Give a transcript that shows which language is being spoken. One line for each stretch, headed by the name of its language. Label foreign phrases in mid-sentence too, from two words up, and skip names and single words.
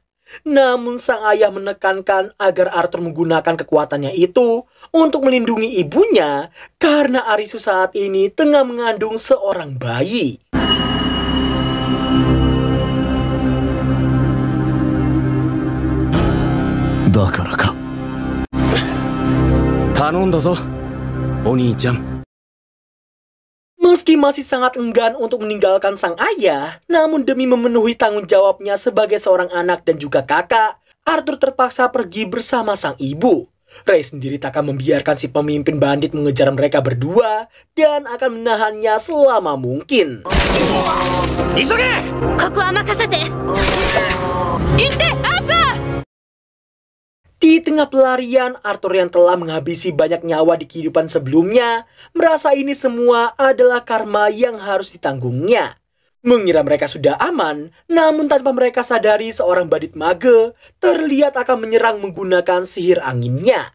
Indonesian: Namun sang ayah menekankan agar Arthur menggunakan kekuatannya itu untuk melindungi ibunya karena Arisu saat ini tengah mengandung seorang bayi.
Japanese: Dakaraka. 頼んだぞ、お兄ちゃん。
Indonesian: Meski masih sangat enggan untuk meninggalkan sang ayah, namun demi memenuhi tanggung jawabnya sebagai seorang anak dan juga kakak, Arthur terpaksa pergi bersama sang ibu. Ray sendiri tak akan membiarkan si pemimpin bandit mengejar mereka berdua dan akan menahannya selama mungkin.
Japanese: Isoge! ここは任せて。行って、アーサー。
Indonesian: Di tengah pelarian, Arthur yang telah menghabisi banyak nyawa di kehidupan sebelumnya merasa ini semua adalah karma yang harus ditanggungnya. Mengira mereka sudah aman, namun tanpa mereka sadari seorang bandit mage terlihat akan menyerang menggunakan sihir anginnya.